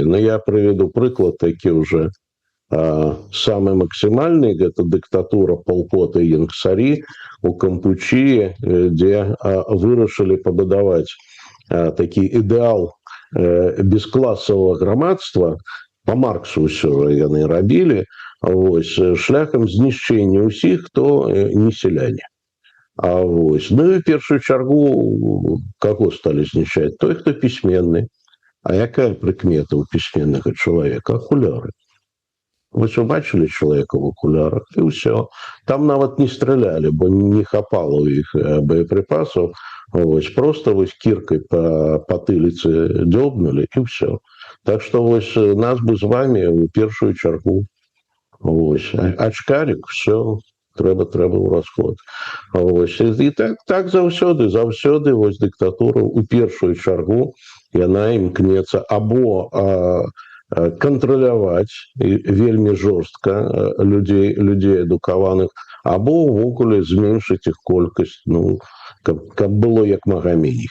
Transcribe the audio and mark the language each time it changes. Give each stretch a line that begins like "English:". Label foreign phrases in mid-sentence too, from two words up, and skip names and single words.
Belarusian: Ну, я прыведу прыклад такі ўжо самы максімальны, гэта дыктатура Пол Пота і Иeng Сары у Кампучыі, дзе вырашылі пабудаваць такі ідэал бескласавага грамадства, па Марксу ўсё яны рабілі, ось, шляхам знішчэння ўсіх, хто не селяне. Ось. Ну і першую чаргу каго сталі знішчаць? Той, хто пісьменны. А якая прыкмета ў пісьменнага чалавека?
Russian: Акуляры. Вы бачили человека в окулярах, и все.
Belarusian: Там нават не стрелялі, бо не хапало у іх боеприпасов.
Russian: Вось, просто вось киркой по потылице дзёбнули, и все. Так что
Belarusian: вось нас бы з вами у першую чаргу. Вось. Ачкарик, все, трэба ў расход. Вось. І так заўсёды вось дыктатура у першую чаргу яна імкнецца або кантраляваць вельмі жорстка людзей адукаваных, або ўвогуле зменшыць іх колькасць, ну, каб было як мага меней.